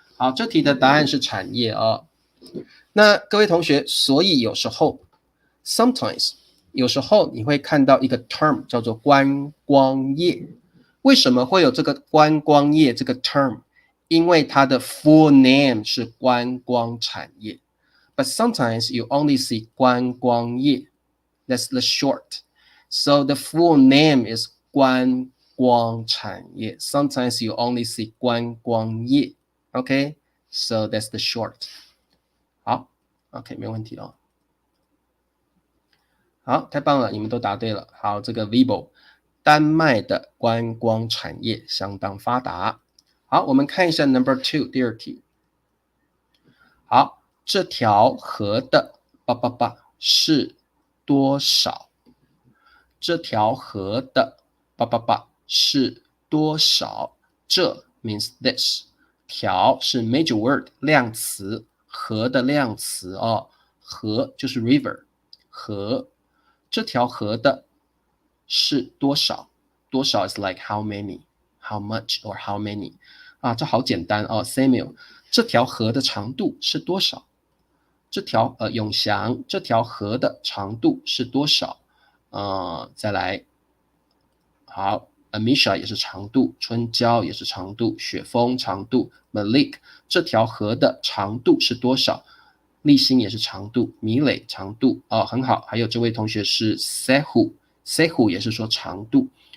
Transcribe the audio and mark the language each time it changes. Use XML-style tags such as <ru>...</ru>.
<zh>好，这题的答案是产业那各位同学，所以有时候 sometimes 有时候你会看到一个 term 叫做观光业。为什么会有这个观光业这个 term？ 因为它的</zh> <en>full name</en> <zh>是观光产业。</zh> <en>But sometimes you only see</en> <zh>观光业</zh> <en>That's the short. So the full name is</en> <zh>观光产业</zh> <en>Sometimes you only see</en> <zh>观光业</zh> <en>Okay? So that's the short.</en> <zh>好 OK 没问题好，太棒了，你们都答对了。好，这个 Vibo， 丹麦的观光产业相当发达。好，我们看一下 number 2， 第二题。好，这条河的是多少？这条河的是多少？这</zh> <en>means this，</en> <zh>条是</zh> <en>major word</en> <zh>量词，河的量词河就是 river， 河。这条河的是多少？多少</zh> <en>is like how many,</en> <zh>how much or how many 这好简单Samuel， 这条河的长度是多少？这条永祥，这条河的长度是多少？再来，好 Amisha 也是长度，春娇也是长度，雪峰长度 Malik 这条河的长度是多少？立新也是长度，米磊长度很好。还有这位同学是 Sehu 也是说长度。</zh>